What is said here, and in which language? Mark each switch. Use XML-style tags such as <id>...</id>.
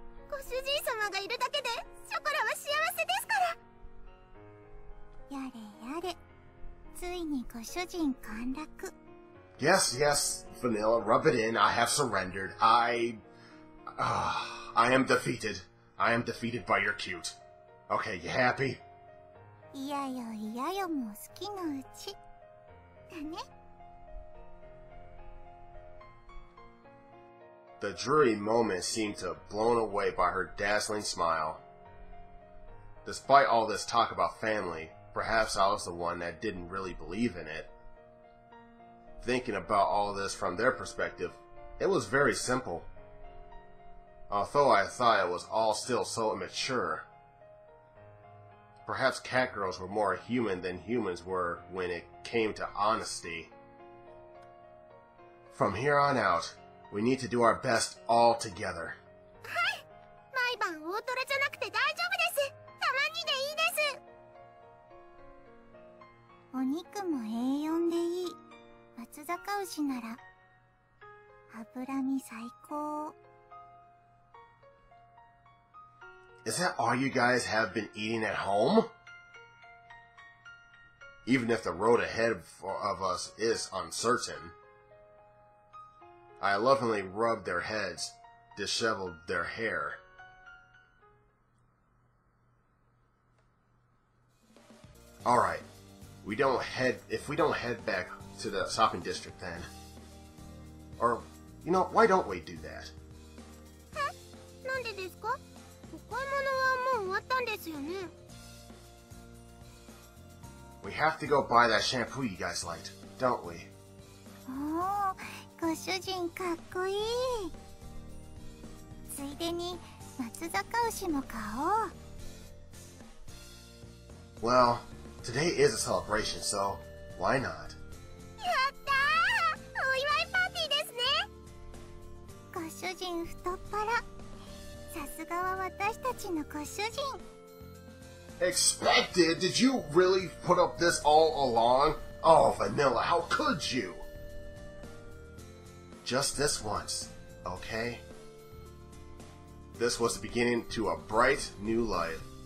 <ja>ご主人様がいるだけでショコラは幸せですから。やれやれ、ついにご主人陥落。</ja> <en>Yes, yes, Vanilla, rub it in. I have surrendered. I am defeated. I am defeated by your cute. Okay, you happy?</en> <ja>いやよいやよもう好きのうち。だね。</ja> <en>The dreary moment seemed to have blown away by her dazzling smile. Despite all this talk about family, perhaps I was the one that didn't really believe in it. Thinking about all this from their perspective, it was very simple. Although I thought it was all still so immature. Perhaps catgirls were more human than humans were when it came to honesty. From here on out, we need to do our best all together.</en> <ja>はい、毎晩大トロじゃなくて大丈夫です。たまにでいいです。お肉もA4でいい。松阪牛なら脂身最高。</ja> <en>Is that all you guys have been eating at home? Even if the road ahead of us is uncertain. I lovingly rubbed their heads, disheveled their hair. Alright, if we don't head back to the shopping district then. Or, you know, why don't we do that?</en> <ja>え、なんでですか？お買い物はもう終わったんですよね。</ja> <en>We have to go buy that shampoo you guys liked, don't we?</en> <ja>おー、ご主人かっこいい。ついでに松阪牛も買おう。</ja> <en>Well, today is a celebration, so why not?</en> <ja>やったー！お祝いパーティーですね。ご主人太っ腹。さすがは私たちのご主人。</ja> <en>Expected? Did you really put up this all along? Oh, Vanilla, how could you? Just this once, okay? This was the beginning to a bright new life.</en>